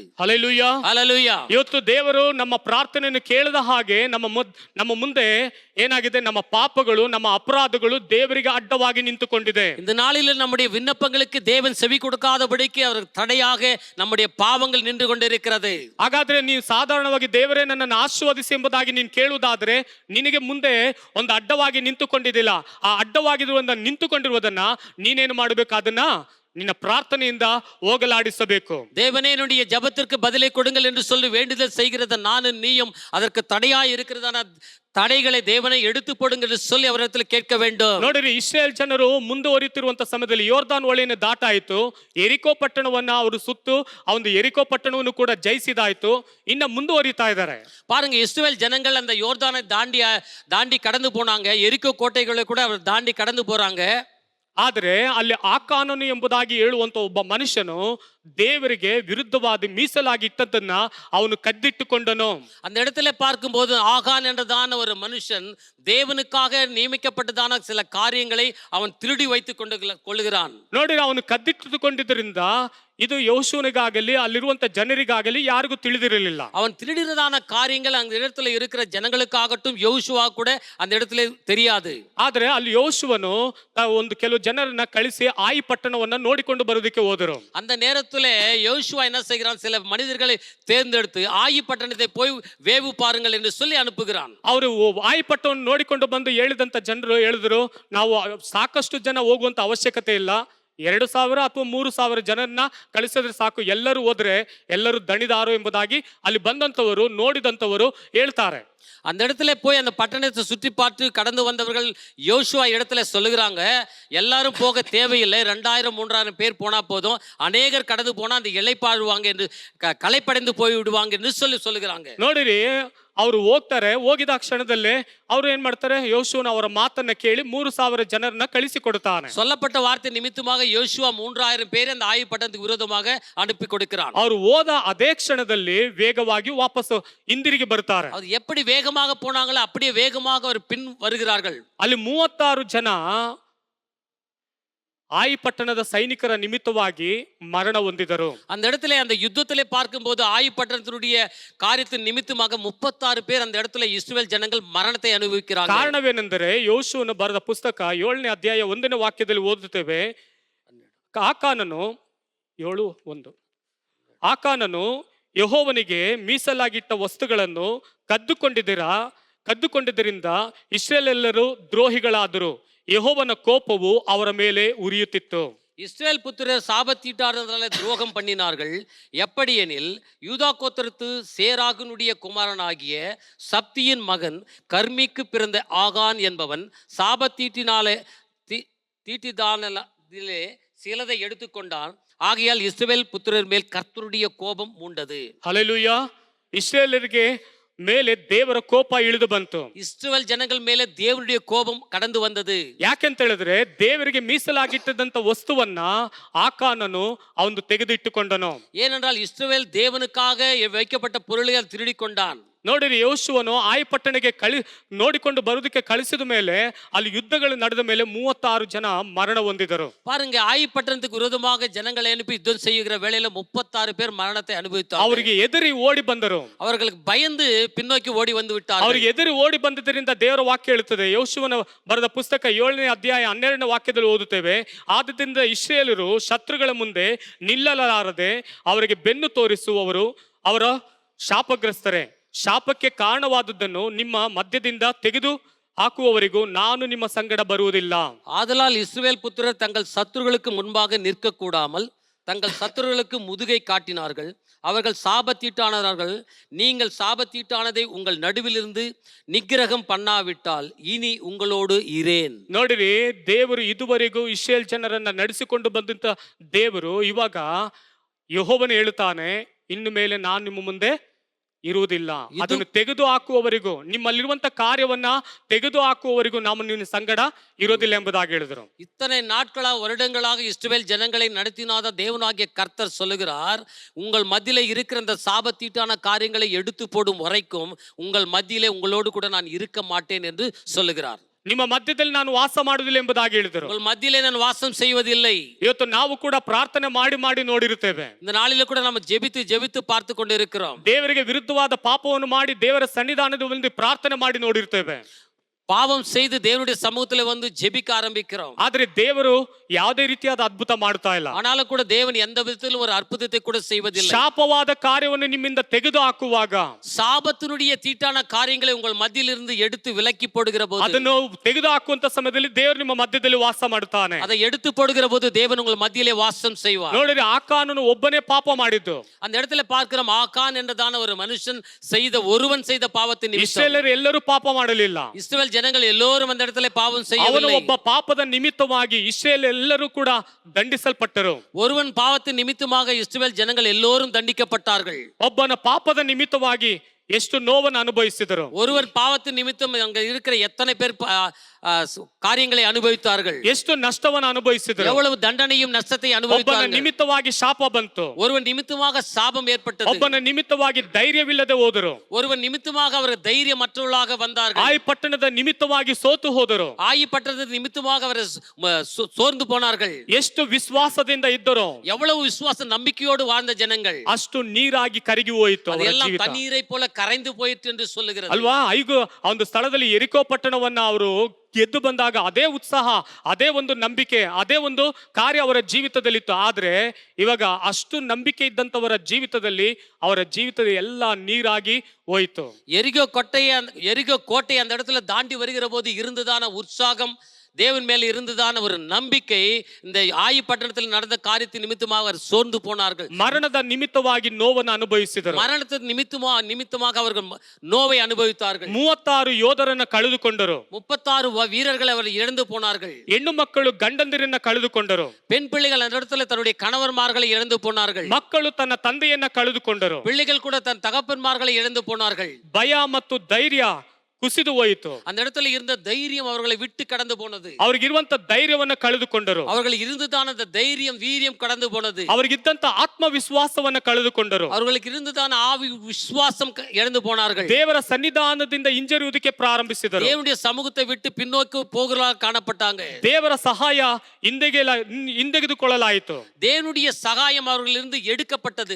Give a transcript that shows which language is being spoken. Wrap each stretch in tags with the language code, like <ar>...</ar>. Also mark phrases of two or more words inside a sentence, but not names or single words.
<kn>ಹಲ್ಲೆಲೂಯಾ. ಹಲ್ಲೆಲೂಯಾ. ಇವತ್ತು ದೇವರು ನಮ್ಮ ಪ್ರಾರ್ಥನೆಯನ್ನು ಕೇಳದ ಹಾಗೆ ನಮ್ಮ ಮುಂದೆ ಏನಾಗಿದೆ, ನಮ್ಮ ಪಾಪಗಳು, ನಮ್ಮ ಅಪರಾಧಗಳು ದೇವರಿಗೆ ಅಡ್ಡವಾಗಿ ನಿಂತುಕೊಂಡಿದೆ.</kn> <ta>இந்த நாளில் நம்முடைய விண்ணப்பங்களுக்கு தேவன் செவி கொடுக்காதபடிக்கு அவர் தடையாக நம்முடைய பாவங்கள் நின்று கொண்டிருக்கிறது.</ta> <kn>ಹಾಗಾದ್ರೆ ನೀವು ಸಾಧಾರಣವಾಗಿ ದೇವರೇ ನನ್ನನ್ನು ಆಶೀರ್ವದಿಸಿ ಎಂಬುದಾಗಿ ನೀನು ಕೇಳುವುದಾದ್ರೆ ನಿನಗೆ ಮುಂದೆ ಒಂದು ಅಡ್ಡವಾಗಿ ನಿಂತುಕೊಂಡಿದ್ದಿಲ್ಲ. ಆ ಅಡ್ಡವಾಗಿರುವುದನ್ನ ನಿಂತುಕೊಂಡಿರುವುದನ್ನ ನೀನೇನು ಮಾಡಬೇಕು, ಅದನ್ನ ನಿನ್ನ ಪ್ರಾರ್ಥನೆಯಿಂದ ಹೋಗಲಾಡಿಸಬೇಕು.</kn> <ta>தேவனே என்னுடைய ஜெபத்திற்கு பதிலை கொடுங்கள் என்று சொல்லி வேண்டுதல் செய்கிறத நானும் நீயும் அதற்கு தடையாய் இருக்கிறதான தடைகளை தேவனை எடுத்து போடுங்க என்று சொல்லி ಅವರಿடத்தில் கேட்க வேண்டும்.</ta> <kn>ನೋಡಿರಿ, ಇಸ್ರಾಯೇಲ್ ಜನರು ಮುಂದುವರಿತಿರುವಂತ ಸಮಯದಲ್ಲಿ ಯೋರ್ದಾನ್ ಹೊಳೆಯನ್ನು ದಾಟಾಯಿತು. ಎರಿಕೋ ಪಟ್ಟಣವನ್ನ ಅವರು ಸುತ್ತು ಆ ಒಂದು ಎರಿಕೋ ಪಟ್ಟಣವನ್ನು ಕೂಡ ಜಯಿಸಿದಾಯ್ತು. ಇನ್ನ ಮುಂದುವರಿತಾ ಇದ್ದಾರೆ.</kn> <ta>பாருங்க, இஸ்ரவேல் ஜனங்கள் அந்த யோர்தானை தாண்டி கடந்து போனாங்க. எரிக்கோ கோட்டைகளை கூட அவர் தாண்டி கடந்து போறாங்க.</ta> <kn>ಆದರೆ ಅಲ್ಲಿ ಆಕಾನನು ಎಂಬುದಾಗಿ ಹೇಳುವಂತ ಒಬ್ಬ ಮನುಷ್ಯನು ದೇವರಿಗೆ ವಿರುದ್ಧವಾದ ಮೀಸಲಾಗಿ ಇಟ್ಟದ್ದನ್ನ ಅವನು ಕದ್ದಿಟ್ಟುಕೊಂಡನು.</kn> <ta>அந்த இடத்துல பார்க்கும்போது ஆகான் என்றதான ஒரு மனுஷன் தேவனுக்காக நியமிக்கப்பட்டதான சில காரியங்களை அவன் திருடி வைத்துக் கொள்ளுகிறான்.</ta> <kn>ನೋಡಿ, ಅವನು ಕದ್ದಿಟ್ಟುಕೊಂಡಿದ್ದರಿಂದ ಇದು ಯೋಶುವನಿಗಾಗಲಿ ಅಲ್ಲಿರುವಂತ ಜನರಿಗಾಗಲಿ ಯಾರಿಗೂ ತಿಳಿದಿರಲಿಲ್ಲ.</kn> <ta>அவன் திருடினதான காரியங்கள் அந்த இடத்துல இருக்கிற ஜனங்களுக்காகட்டும் யோசுவா கூட அந்த இடத்துல தெரியாது.</ta> <kn>ಆದ್ರೆ ಅಲ್ಲಿ ಯೋಶುವನು ಒಂದು ಕೆಲವು ಜನರನ್ನ ಕಳಿಸಿ ಆಯಿ ಪಟ್ಟಣವನ್ನ ನೋಡಿಕೊಂಡು ಬರೋದಕ್ಕೆ ಹೋದರು.</kn> <ta>அந்த நேரத்துல யோசுவா என்ன செய்கிறான், சில மனிதர்களை தேர்ந்தெடுத்து ஆயி பட்டணத்தை போய் வேவு பாருங்கள் என்று சொல்லி அனுப்புகிறான்.</ta> <kn>ಅವರು ಆಯಿ ಪಟ್ಟಣವನ್ನು ನೋಡಿಕೊಂಡು ಬಂದು ಹೇಳಿದಂತ ಜನರು ಹೇಳಿದ್ರು, ನಾವು ಸಾಕಷ್ಟು ಜನ ಹೋಗುವಂತ ಅವಶ್ಯಕತೆ ಇಲ್ಲ, 2,000 ಅಥವಾ 3,000 ಜನರನ್ನ ಕಳಿಸಿದ್ರೆ ಸಾಕು, ಎಲ್ಲರೂ ಹೋದ್ರೆ ಎಲ್ಲರೂ ದಣಿದಾರು ಎಂಬುದಾಗಿ ಅಲ್ಲಿ ಬಂದಂತವರು ನೋಡಿದಂತವರು ಹೇಳ್ತಾರೆ.</kn> <ta>அந்த இடத்துல போய் அந்த பட்டணத்தை சுற்றி பார்த்து கடந்து வந்தவர்கள் யோசுவா இடத்துல சொல்லுகிறாங்க, எல்லாரும் போக தேவையில்லை, 2,000-3,000 பேர் போனா போதும், அநேகர் கடந்து போனா அந்த இளைப்பாழுவாங்க என்று களைப்படைந்து போய் விடுவாங்க என்று சொல்லுகிறாங்க.</ta> <kn>ನೋಡಿರಿ, ಅವರು ಹೋಗ್ತಾರೆ. ಹೋಗಿದ ಕ್ಷಣದಲ್ಲೇ ಅವರು ಏನ್ ಮಾಡ್ತಾರೆ, ಯೋಶುವನ ಅವರ ಮಾತನ್ನ ಕೇಳಿ 3,000 ಜನರನ್ನ ಕಳಿಸಿ ಕೊಡ್ತಾನೆ.</kn> <ta>சொல்லப்பட்ட வார்த்தை நிமித்தமாக யோசுவா 3,000 பேரை அந்த ஆயி பட்டணத்துக்கு விரோதமாக அனுப்பி கொடுக்கிறான்.</ta> <kn>ಅವರು ಹೋದ ಅದೇ ಕ್ಷಣದಲ್ಲಿ ವೇಗವಾಗಿ ವಾಪಸ್ ಹಿಂದಿರುಗಿ ಬರ್ತಾರೆ.</kn> <ta>அது எப்படி வேகமாக போனாங்களோ அப்படியே வேகமாக அவர் பின் வருகிறார்கள்.</ta> <kn>ಅಲ್ಲಿ 36 ಜನ ಆಯಿ ಪಟ್ಟಣದ ಸೈನಿಕರ ನಿಮಿತ್ತವಾಗಿ ಮರಣ ಹೊಂದಿದರು.</kn> <ta>அந்த இடத்துல அந்த யுத்தத்திலே பார்க்கும்போது ஆயி பட்டணத்தினுடைய காரியத்தின் நிமித்தமாக 36 பேர் அந்த இடத்துல இஸ்ரவேல் ஜனங்கள் மரணத்தை அனுபவிக்கிறார்கள்.</ta> <kn>ಕಾರಣವೇನೆಂದರೆ ಯೋಶುವನು ಬರೆದ ಪುಸ್ತಕ 7ನೇ ಅಧ್ಯಾಯ 1ನೇ ವಾಕ್ಯದಲ್ಲಿ ಓದುತ್ತೇವೆ, ಆಕಾನನು 7:1 ಆಕಾನನು ಯೆಹೋವನಿಗೆ ಮೀಸಲಾಗಿಟ್ಟ ವಸ್ತುಗಳನ್ನು ಕದ್ದುಕೊಂಡಿದ್ದರಿಂದ ಇಸ್ರಾಯೇಲೆಲ್ಲರೂ ದ್ರೋಹಿಗಳಾದರು. ಯೆಹೋವನ ಕೋಪವು ಅವರ ಮೇಲೆ ಉರಿಯುತ್ತಿತ್ತು.</kn> <ta>இஸ்ரவேல் புத்திரர் சாபத்தீட்டாளர்களால் துரோகம் பண்ணினார்கள். எப்படியெனில் யூதா கோத்திரத்து சேராகுனுடைய குமாரனாகிய சப்தியின் மகன் கர்மிக்கு பிறந்த ஆகான் என்பவன் தீட்டிதானிலே சிலதை எடுத்துக்கொண்டான். ஆகையால் இஸ்ரவேல் புத்திரர் மேல் கர்த்தருடைய கோபம் மூண்டது.</ta> <kn>ಹಲ್ಲೆಲೂಯಾ. ಇಸ್ರಾಯೇಲರಿಗೆ ಮೇಲೆ ದೇವರ ಕೋಪ ಇಳಿದು ಬಂತು.</kn> <ta>இஸ்ரவேல் ஜனங்கள் மேலே தேவனுடைய கோபம் கடந்து வந்தது.</ta> <kn>ಯಾಕೆಂತ ಹೇಳಿದ್ರೆ ದೇವರಿಗೆ ಮೀಸಲಾಗಿಟ್ಟದಂತ ವಸ್ತುವನ್ನ ಆಕಾನನು ಅವನು ತೆಗೆದಿಟ್ಟುಕೊಂಡನು.</kn> <ta>ஏனென்றால் இஸ்ரவேல் தேவனுக்காக வைக்கப்பட்ட பொருள்கள் திருடி கொண்டான்.</ta> <kn>ನೋಡಿರಿ, ಯೋಶುವನು ಆಯಿ ಪಟ್ಟಣಕ್ಕೆ ನೋಡಿಕೊಂಡು ಬರುವುದಕ್ಕೆ ಕಳಿಸಿದ ಮೇಲೆ ಅಲ್ಲಿ ಯುದ್ಧಗಳು ನಡೆದ ಮೇಲೆ 36 ಜನ ಮರಣ ಹೊಂದಿದರು.</kn> <ta>பாருங்க, ஆயி பட்டணத்துக்கு விரோதமாக ஜனங்களை அனுப்பி யுத்தம் செய்கிற வேளையில 36 பேர் மரணத்தை அனுபவித்தார்கள்.</ta> <kn>ಅವರಿಗೆ ಎದುರಿ ಓಡಿ ಬಂದರು.</kn> <ta>அவர்களுக்கு பயந்து பின்னோக்கி ஓடி வந்து விட்டார்கள்.</ta> <kn>ಅವರಿಗೆ ಎದುರಿ ಓಡಿ ಬಂದಿದ್ದರಿಂದ ದೇವರ ವಾಕ್ಯ ಹೇಳುತ್ತದೆ, ಯೋಶುವನ ಬರೆದ ಪುಸ್ತಕ 7ನೇ ಅಧ್ಯಾಯ 12ನೇ ವಾಕ್ಯದಲ್ಲಿ ಓದುತ್ತೇವೆ, ಆದದಿಂದ ಇಸ್ರಾಯೇಲರು ಶತ್ರುಗಳ ಮುಂದೆ ನಿಲ್ಲಲಾರದೆ ಅವರಿಗೆ ಬೆನ್ನು ತೋರಿಸುವವರು ಅವರ ಶಾಪಗ್ರಸ್ತರೇ. ಶಾಪಕ್ಕೆ ಕಾರಣವಾದದ್ದನ್ನು ನಿಮ್ಮ ಮಧ್ಯದಿಂದ ತೆಗೆದು ಹಾಕುವವರಿಗೂ ನಾನು ನಿಮ್ಮ ಸಂಗಡ ಬರುವುದಿಲ್ಲ.</kn> <ta>ஆதலால் இஸ்ரவேல் புத்திரர் தங்கள் சத்துருகளுக்கு முன்பாக நிற்க கூடாமல் தங்கள் சத்துருகளுக்கு முதுகை காட்டினார்கள். அவர்கள் சாபத்தீட்டானார்கள். நீங்கள் சாபத்தீட்டானதை உங்கள் நடுவிலிருந்து நிக்கிரகம் பண்ணாவிட்டால் இனி உங்களோடு ಇರೇನ್.</ta> <kn>ನೋಡಿರಿ, ದೇವರು ಇದುವರೆಗೂ ಇಸ್ರಾಯೇಲ್ ಜನರನ್ನ ನಡೆಸಿಕೊಂಡು ಬಂದಂತ ದೇವರು ಇವಾಗ ಯೆಹೋವನು ಹೇಳುತ್ತಾನೆ, ಇನ್ನು ಮೇಲೆ ನಾನು ನಿಮ್ಮ ಮುಂದೆ ಇರುವುದಿಲ್ಲ, ಅದನ್ನು ತೆಗೆದು ಹಾಕುವವರಿಗೂ, ನಿಮ್ಮಲ್ಲಿರುವಂತ ಕಾರ್ಯವನ್ನ ತೆಗೆದು ಹಾಕುವವರಿಗೂ ನಾವು ನಿನ್ನ ಸಂಗಡ ಇರೋದಿಲ್ಲ ಎಂಬುದಾಗಿ ಹೇಳಿದರು.</kn> <ta>இத்தனை நாட்களா வருடங்களாக இஸ்ரவேல் ஜனங்களை நடத்தினாத தேவனாகிய கர்த்தர் சொல்லுகிறார், உங்கள் மத்தியிலே இருக்கிற அந்த சாபத்தீட்டான காரியங்களை எடுத்து போடும் வரைக்கும் உங்கள் மத்தியிலே உங்களோடு கூட நான் இருக்க மாட்டேன் என்று சொல்லுகிறார்.</ta> <kn>ನಿಮ್ಮ ಮಧ್ಯದಲ್ಲಿ ನಾನು ವಾಸ ಮಾಡುವುದಿಲ್ಲ ಎಂಬುದಾಗಿ ಹೇಳಿದರು.</kn> <ta>உங்கள் மத்தியிலே நான் வாசம் செய்வதில்லை.</ta> <kn>ಇವತ್ತು ನಾವು ಕೂಡ ಪ್ರಾರ್ಥನೆ ಮಾಡಿ ನೋಡಿರುತ್ತೇವೆ.</kn> <ta>இந்த நாளில கூட நம்ம ஜெபித்து பார்த்து கொண்டிருக்கிறோம்.</ta> <kn>ದೇವರಿಗೆ ವಿರುದ್ಧವಾದ ಪಾಪವನ್ನು ಮಾಡಿ ದೇವರ ಸನ್ನಿಧಾನದ ಮುಂದೆ ಪ್ರಾರ್ಥನೆ ಮಾಡಿ ನೋಡಿರುತ್ತೇವೆ.</kn> <ta>பாவம் செய்து தேவனுடைய சமூகத்துல வந்து ஜெபிக்க ஆரம்பிக்கிறோம்.</ta> <kn>ಆದ್ರೆ ದೇವರು ಯಾವುದೇ ರೀತಿಯಾದ ಅದ್ಭುತ ಮಾಡ್ತಾ ಇಲ್ಲ.</kn> <ta>ஆனாலும் கூட தேவன் எந்த விதத்திலும் ஒரு அற்புதத்தை கூட செய்வதில்லை.</ta> <kn>ಶಾಪವಾದ ಕಾರ್ಯವನ್ನು ನಿಮ್ಮಿಂದ ತೆಗೆದು ಹಾಕುವಾಗ,</kn> <ta>சாபத்தினுடைய தீட்டான காரியங்களை உங்கள் மத்தியிலிருந்து எடுத்து விலக்கி போடுகிற போது,</ta> <kn>ಅದನ್ನು ತೆಗೆದು ಹಾಕುವಂತ ಸಮಯದಲ್ಲಿ ದೇವರು ನಿಮ್ಮ ಮಧ್ಯದಲ್ಲಿ ವಾಸ ಮಾಡ್ತಾನೆ.</kn> <ta>அதை எடுத்து போடுகிற போது தேவன் உங்கள் மத்தியிலே வாசம் செய்வார்.</ta> <kn>ನೋಡಿರಿ, ಆಕಾನನು ಒಬ್ಬನೇ ಪಾಪ ಮಾಡಿದ್ದು.</kn> <ta>அந்த இடத்துல பார்க்கிறோம், ஆகான் என்றதான ஒரு மனுஷன் ஒருவன் செய்த பாவத்தின் நிமித்தம்</ta> <kn>ಇಸ್ರಾಯೇಲರು ಎಲ್ಲರೂ ಪಾಪ ಮಾಡಲಿಲ್ಲ.</kn> <ta>இஸ்ரவேல் ஜனங்கள் எல்லோரும் அந்த இடத்துல பாவம்</ta> <kn>ಅವನು</kn> <ta>செய்யவில்லை.</ta> <kn>ಒಬ್ಬ ಪಾಪದ ನಿಮಿತ್ತವಾಗಿ ಇಸ್ರಾಯೇಲ್ ಎಲ್ಲರೂ ಕೂಡ ದಂಡಿಸಲ್ಪಟ್ಟರು.</kn> <ta>ஒருவன் பாவத்தின் நிமித்தமாக இஸ்ரவேல் ஜனங்கள் எல்லோரும் தண்டிக்கப்பட்டார்கள்.</ta> <kn>ಒಬ್ಬನ ಪಾಪದ ನಿಮಿತ್ತವಾಗಿ ಎಷ್ಟು ನೋವನ್ನು ಅನುಭವಿಸಿದರು.</kn> <ta>ஒருவர் பாவத்தின் நிமித்தம் அங்க இருக்கிற எத்தனை பேர் காரியங்களை அனுபவித்தார்கள்,</ta> <kn>ಎಷ್ಟು ನಷ್ಟವನ್ನು ಅನುಭವಿಸಿದರು.</kn> <ta>எவ்வளவு தண்டனையும் நஷ்டத்தை</ta> <kn>ಒಬ್ಬನ</kn> <ta>அனுபவித்தார்கள்.</ta> <kn>ನಿಮಿತ್ತವಾಗಿ ಶಾಪ ಬಂತು.</kn> <ta>ஒருவன் நிமித்தமாக சாபம் ஏற்பட்டது.</ta> <kn>ಒಬ್ಬನ ನಿಮಿತ್ತವಾಗಿ ಧೈರ್ಯವಿಲ್ಲದೆ ಹೋದರು.</kn> <ta>ஒருவன் நிமித்தமாக அவர் தைரியமற்றவர்களாக வந்தார்கள்.</ta> <kn>ಆಯಿ ಪಟ್ಟಣದ ನಿಮಿತ್ತವಾಗಿ ಸೋತು ಹೋದರು.</kn> <ta>ஆயி பட்டணத்தின் நிமித்தமாக அவர் சோர்ந்து போனார்கள்.</ta> <kn>ಎಷ್ಟು ವಿಶ್ವಾಸದಿಂದ ಇದ್ದರು,</kn> <ta>எவ்வளவு விசுவாச நம்பிக்கையோடு வாழ்ந்த ஜனங்கள்</ta> <kn>ಅಷ್ಟು ನೀರಾಗಿ ಕರಗಿ ಹೋಯಿತು ಅವರ</kn> <ta>அதெல்லாம்</ta> <kn>ಜೀವಿತ.</kn> <ta>தண்ணீரை போல கரைந்து போயிற்று என்று சொல்லுகிறது.</ta> <kn>ಅಲ್ವಾ? ಆ ಒಂದು ಸ್ಥಳದಲ್ಲಿ ಎರಿಕೋ ಪಟ್ಟಣವನ್ನ ಅವರು ಗೆದ್ದು ಬಂದಾಗ ಅದೇ ಉತ್ಸಾಹ, ಅದೇ ಒಂದು ನಂಬಿಕೆ, ಅದೇ ಒಂದು ಕಾರ್ಯ ಅವರ ಜೀವಿತದಲ್ಲಿತ್ತು. ಆದ್ರೆ ಇವಾಗ ಅಷ್ಟು ನಂಬಿಕೆ ಇದ್ದಂತವರ ಜೀವಿತದಲ್ಲಿ ಅವರ ಜೀವಿತದ ಎಲ್ಲ ನೀರಾಗಿ ಹೋಯಿತು.</kn> <ta>எரிகோ கோட்டை அந்த இடத்துல தாண்டி வருகிற போது இருந்ததான உற்சாகம், தேவன் மேல் இருந்ததான ஒரு நம்பிக்கை, இந்த ஆயி பட்டணத்தில் நடந்த காரியத்தின் நிமித்தமாக அவர் சோர்ந்து போனார்கள்.</ta> <kn>ಮರಣದ ನಿಮಿತ್ತವಾಗಿ ನೋವನ್ನು ಅನುಭವಿಸಿದರು.</kn> <ta>மரணத்தின் நிமித்தமாக அவர்கள் நோவை அனுபவித்தார்கள்.</ta> <kn>36 ಯೋಧರನ್ನ ಕಳೆದುಕೊಂಡರು.</kn> <ta>36 வீரர்களை அவர் இழந்து போனார்கள்.</ta> <kn>ಹೆಣ್ಣು ಮಕ್ಕಳು ಗಂಡಂದಿರನ್ನ ಕಳೆದುಕೊಂಡರು.</kn> <ta>பெண் பிள்ளைகள் அந்த இடத்துல தன்னுடைய கணவன்மார்களை இழந்து போனார்கள்.</ta> <kn>ಮಕ್ಕಳು ತನ್ನ ತಂದೆಯನ್ನ ಕಳೆದುಕೊಂಡರು.</kn> <ta>பிள்ளைகள் கூட தன் தகப்பன்மார்களை இழந்து போனார்கள்.</ta> <kn>ಭಯ ಮತ್ತು ಧೈರ್ಯ ಕುಸಿದು ಹೋಯಿತು.</kn> <ta>அந்த இடத்துல இருந்த தைரியம் அவர்களை விட்டு கடந்து போனது.</ta> <kn>ಅವ್ರಿಗಿರುವಂತ ಧೈರ್ಯವನ್ನ ಕಳೆದುಕೊಂಡರು.</kn> <ta>அவர்கள் இருந்ததான அந்த தைரியம், வீரியம் கடந்து போனது.</ta> <kn>ಅವ್ರಿಗಿದ್ದಂತ ಆತ್ಮವಿಶ್ವಾಸವನ್ನ ಕಳೆದುಕೊಂಡರು.</kn> <ta>அவர்களுக்கு இருந்ததான ஆவி விசுவாசம் இழந்து போனார்கள்.</ta> <kn>ದೇವರ ಸನ್ನಿಧಾನದಿಂದ ಹಿಂಜರಿಯುವುದಕ್ಕೆ ಪ್ರಾರಂಭಿಸಿದರು.</kn> <ta>தேவனுடைய சமூகத்தை விட்டு பின்னோக்கி போகிறவர்களாக காணப்பட்டாங்க.</ta> <kn>ದೇವರ ಸಹಾಯ ಹಿಂದೆಗೆದುಕೊಳ್ಳಲಾಯಿತು.</kn> <ta>தேவனுடைய சகாயம் அவர்களிலிருந்து எடுக்கப்பட்டது.</ta>